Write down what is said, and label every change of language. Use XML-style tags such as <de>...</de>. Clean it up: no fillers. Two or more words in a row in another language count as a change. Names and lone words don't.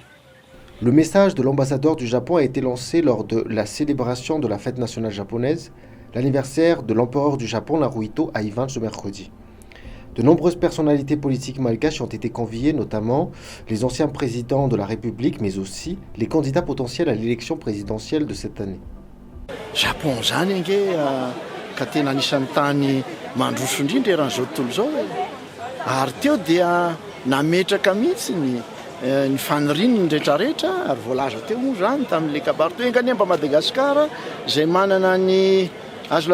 <fr>Le message de l'ambassadeur du Japon a été lancé lors de la célébration de la fête nationale japonaise, l'anniversaire de l'empereur du Japon, Naruhito, à Ivan ce mercredi. De nombreuses personnalités politiques malgaches ont été conviées, notamment les anciens présidents de la République, mais aussi les candidats potentiels à l'élection présidentielle de cette année.</fr> <mg>Japon zany ange ka tena anisan'ny tany mandroso indrindra eran'izao tontolo zao ary teo dia nametraka mihitsy ny faniriany ny rehetrarehetra ary voalaza teo moa zany tamin'le kabarito engany mba Madagasikara izay manana ny azo</mg>